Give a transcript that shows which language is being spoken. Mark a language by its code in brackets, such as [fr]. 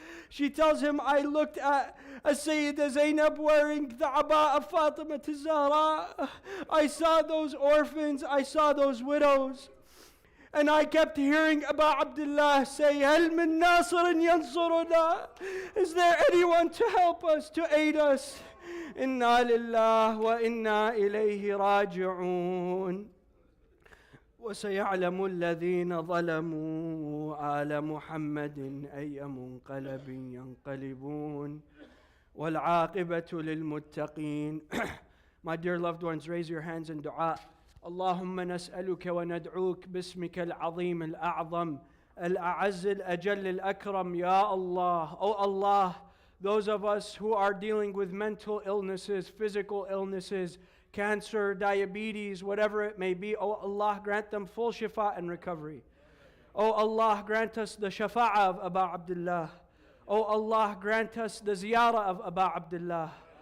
[en] She tells him, I looked at a Sayyid Zainab wearing the aba of Fatima al-Zahra. I saw those orphans, I saw those widows. And I kept hearing Abu Abdullah say, [ar] هل من ناصر ينصرنا? [en] Is there anyone to help us, to aid us? [ar] إنا لله وإنا إليه راجعون. وسيعلم الذين ظلموا آل محمد أي منقلب ينقلبون والعاقبة للمتقين. [en] My dear loved ones, raise your hands in dua. [ar] اللهم نسألك وندعوك باسمك العظيم الأعظم الأعز الأجل الأكرم يا Allah. [en] Oh Allah, those of us who are dealing with mental illnesses, physical illnesses, cancer, diabetes, whatever it may be, oh Allah, grant them full shifa and recovery. Oh Allah, grant us the shafa'ah of Abu Abdullah. Oh Allah, grant us the ziyarah of Abu Abdullah.